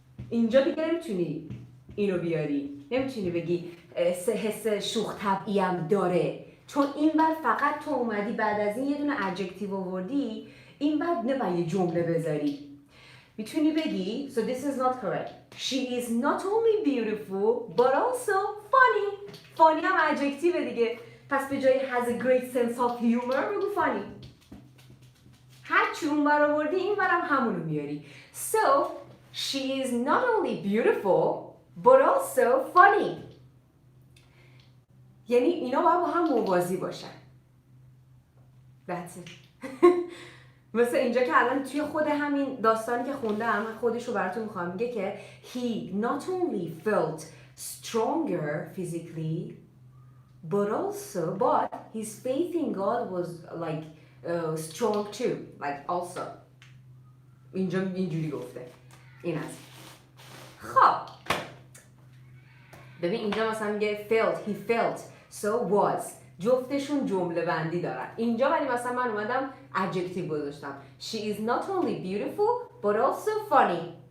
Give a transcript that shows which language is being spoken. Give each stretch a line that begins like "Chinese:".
Persian: اینجا دیگه نمیتونی اینو بیاری، نمیتونی بگی حس شوخ طبعی هم داره، چون این بعد فقط تو اومدی بعد از این یه دونه ادجکتیو آوردی، این بعد نباید یه جمله بذاری. میتونی بگی
English: so this is not correct. She is not only beautiful but also funny.
Persian: funny هم ادجکتیو دیگه، پس به جای
English: has a great sense of humor
Persian: بگو funny. هر چی اون بر آوردی این برم همونو میاری.
English: So she is not only beautiful but also funny.
Persian: یعنی اینا باید با هم موازی باشن.
English: That's it.
Persian: مثل اینجا که الان توی خود همین داستانی که خوندم خودش رو براتون میخوام، میگه که
English: he not only felt stronger physically but his faith in God was like strong too, like also.
Persian: اینجا اینجوری گفته. این هست. خب ببین اینجا مثلا میگه
English: felt, he felt, so was.
Persian: جفتشون جمله بندی دارن. اینجا ولی مثلا من اومدم adjective گذاشتم.
English: She is not only beautiful but also funny.